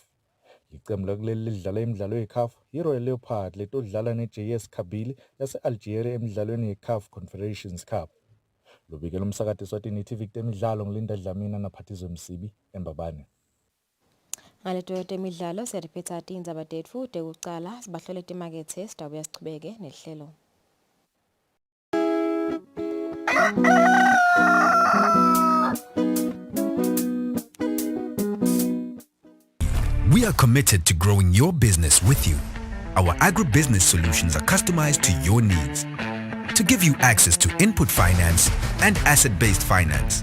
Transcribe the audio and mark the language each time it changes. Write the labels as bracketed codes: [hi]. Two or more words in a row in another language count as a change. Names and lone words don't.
[ss] Licembu lakuleli lidlala imidlalo yeCAF iRoyal Leopard letodlala neJS Kabylie yase-Algeria emidlalweni yeCAF Confederations Cup. Lobikela umsakati Eswatini TV temidlalo ngilinda Dlamini naphathizwe Msibi eMbabane. Ngaleto temidlalo siyariphetha tindzaba tetfu tekucala sibahlole timakethe sitabuya sichubeke nehlelo. [en] We are committed to growing your business with you. Our agribusiness solutions are customized to your needs to give you access to input finance and asset-based finance.